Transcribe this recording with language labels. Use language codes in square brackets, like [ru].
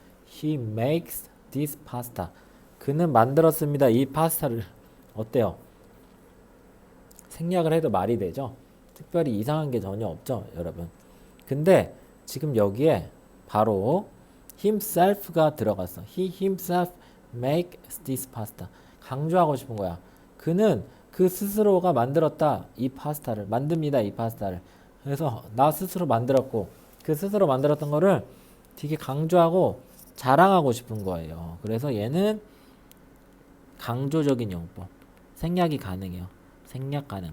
[en] He makes this pasta. [ko] 그는 만들었습니다. 이 파스타를. 어때요? 생략을 해도 말이 되죠. 특별히 이상한 게 전혀 없죠, 여러분. 근데 지금 여기에 바로 himself가 들어갔어. [en] He himself makes this pasta. [ko] 강조하고 싶은 거야. 그는 그 스스로가 만들었다. 이 파스타를 만듭니다. 이 파스타를. 그래서 나 스스로 만들었고 그 스스로 만들었던 거를 되게 강조하고 자랑하고 싶은 거예요. 그래서 얘는 강조적인 용법. 생략이 가능해요. 생략 가능.